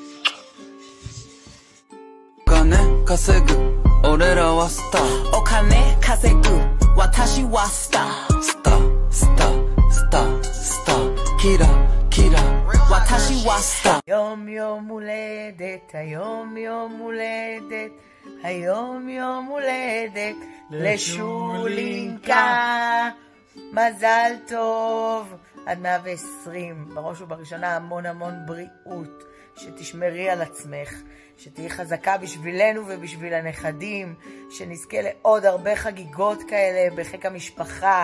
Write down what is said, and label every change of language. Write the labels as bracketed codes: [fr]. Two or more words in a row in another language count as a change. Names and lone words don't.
[ja] お金稼ぐ俺らはスターお金稼ぐ私はスタースタースタースタースターキラキラ私はスター [he] יום יום הולדת, היום יום הולדת, היום יום הולדת לשולינקה. מזל טוב עד 120. בראש ובראשונה המון המון בריאות, שתשמרי על עצמך, שתהי חזקה בשבילנו ובשביל הנכדים, שנזכה לעוד הרבה חגיגות כאלה בחיק המשפחה.